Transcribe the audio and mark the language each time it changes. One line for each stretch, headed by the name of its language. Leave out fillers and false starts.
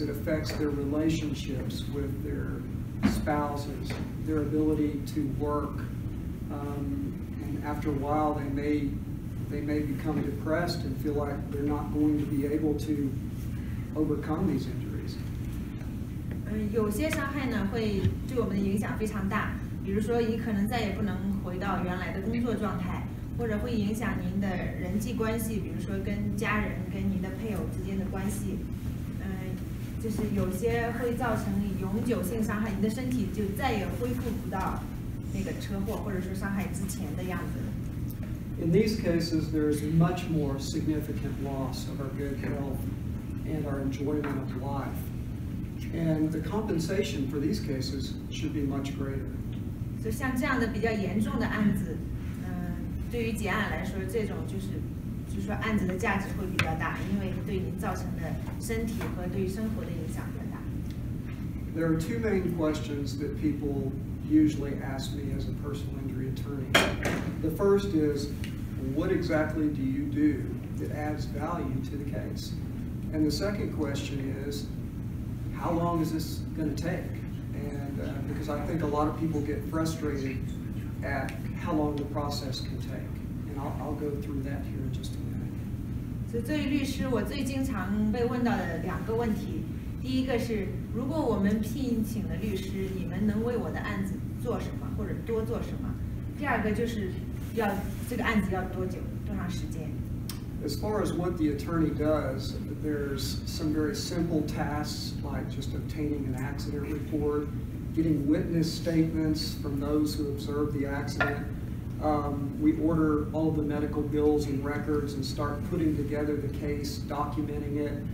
English: It affects their relationships with their spouses, their ability to work, and after a while they may become depressed and feel like they're not going to be able to overcome these injuries.
Chinese: 有些伤害呢会对我们的影响非常大，比如说你可能再也不能回到原来的工作状态，或者会影响您的人际关系，比如说跟家人、跟您的配偶之间的关系。就是有些会造成永久性伤害，你的身体就再也恢复不到那个车祸或者说伤害之前的样子。
English: In these cases, there is much more significant loss of our good health and our enjoyment of life. And the compensation for these cases should be much greater.
Chinese: 所以像这样的比较严重的案子，对于结案来说，这种就是说案子的价值会比较大，因为对您造成的身体和对于生活的影响比较大。
English: There are two main questions that people usually ask me as a personal injury attorney. The first is, what exactly do you do that adds value to the case? And the second question is, how long is this going to take? And because I think a lot of people get frustrated at how long the process can take. And I'll go through that here in just a minute.
Chinese: 所以作为律师，我最经常被问到的两个问题，第一个是，如果我们聘请了律师，你们能为我的案子做什么，或者多做什么？第二个就是这个案子要多久，多长时间？
English: As far as what the attorney does, there's some very simple tasks like just obtaining an accident report, getting witness statements from those who observed the accident. We order all of the medical bills and records and start putting together the case, documenting it.